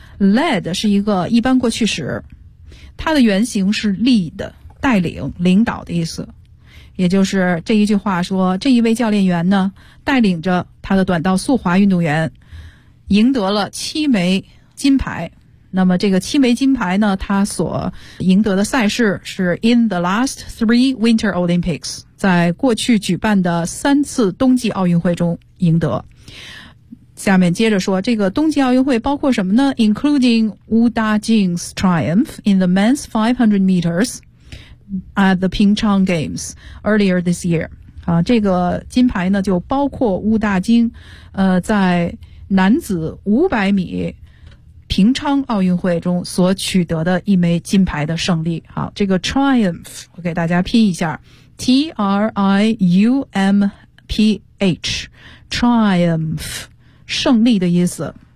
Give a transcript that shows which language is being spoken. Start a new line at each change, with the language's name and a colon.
Chinese: led 是一个一般过去时，它的原型是 lead， 带领领导的意思，也就是这一句话说这一位教练员呢带领着他的短道速滑运动员赢得了7枚金牌。那么这个7枚金牌呢，他所赢得的赛事是
English: in the last three winter olympics，
Chinese: 在过去举办的3次冬季奥运会中赢得。下面接着说，这个冬季奥运会包括什么呢？
English: including Wu Dajing's triumph in the men's 500 meters at the Pingchang Games earlier this year。
Chinese: 啊，这个金牌呢就包括乌大京在男子500米平昌奥运会中所取得的一枚金牌的胜利。好，这个 triumph 我给大家拼一下， T-R-I-U-M-P-H， triumph， 胜利的意思。